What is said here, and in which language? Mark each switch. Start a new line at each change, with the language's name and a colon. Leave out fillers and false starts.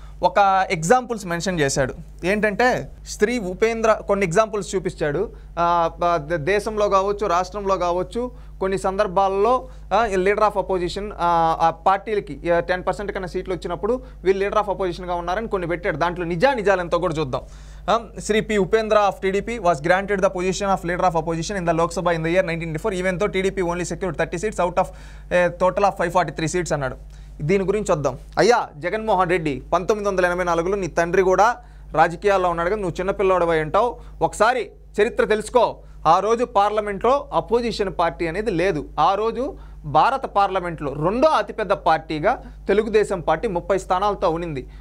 Telugu: ఒక examples mention చేశాడు. ఏంటంటే శ్రీ ఉపేంద్ర కొన్ని ఎగ్జాంపుల్స్ చూపించాడు. దేశంలో కావచ్చు, రాష్ట్రంలో కావచ్చు, కొన్ని సందర్భాల్లో లీడర్ ఆఫ్ అపోజిషన్ ఆ పార్టీలకి 10% కన్నా సీట్లు వచ్చినప్పుడు వీళ్ళు లీడర్ ఆఫ్ అపోజిషన్గా ఉన్నారని కొన్ని పెట్టాడు. దాంట్లో నిజాలు ఎంతో కూడా చూద్దాం. Sri P.
English: Upendra of TDP was granted the position of leader of opposition in the Lok Sabha in the year 1994, even though TDP only secured 30 seats out of a total of 543 seats
Telugu: అన్నాడు. దీని గురించి వద్దాం. అయ్యా జగన్మోహన్ రెడ్డి 1984లో నీ తండ్రి కూడా రాజకీయాల్లో ఉన్నాడు కదా, నువ్వు చిన్నపిల్లోడివై ఉంటావు. ఒకసారి చరిత్ర తెలుసుకో. ఆ రోజు పార్లమెంట్లో అపోజిషన్ పార్టీ అనేది లేదు. ఆ రోజు భారత పార్లమెంట్లో రెండో అతిపెద్ద పార్టీగా తెలుగుదేశం పార్టీ 30 స్థానాలతో ఉనింది.